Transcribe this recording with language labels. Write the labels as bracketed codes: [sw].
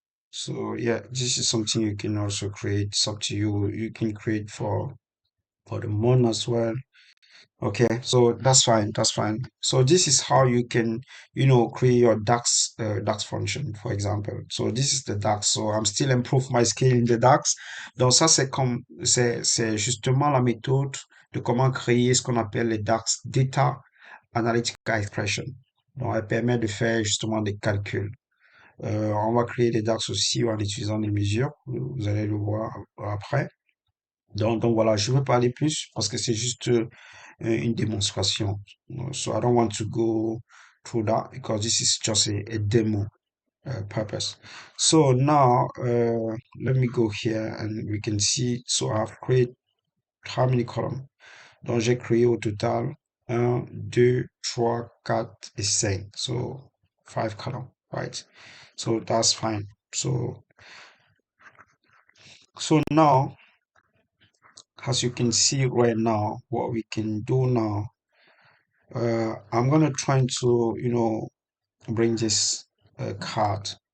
[en] So yeah, this is something you can also create. It's up to you. You can create for for the month as well. Okay, so that's fine, that's fine. So this is how you can, create your DAX function, for example. So this is the DAX. So I'm still improve my skill in the DAX. [fr] Donc ça, c'est justement la méthode de comment créer ce qu'on appelle les DAX, Data Analytical Expression. Donc elle permet de faire justement des calculs. On va créer des DAX aussi en utilisant des mesures. Vous allez le voir après. Donc voilà, je ne veux pas aller plus parce que c'est juste une démonstration. [en] So I don't want to go through that because this is just a demo purpose. So now let me go here and we can see. So I've created how many columns? [fr] Donc j'ai créé au total 1, 2, 3, 4 et 5. [en] So 5 columns, right? So that's fine. So now, as you can see right now, what we can do now, I'm gonna try to, bring this card.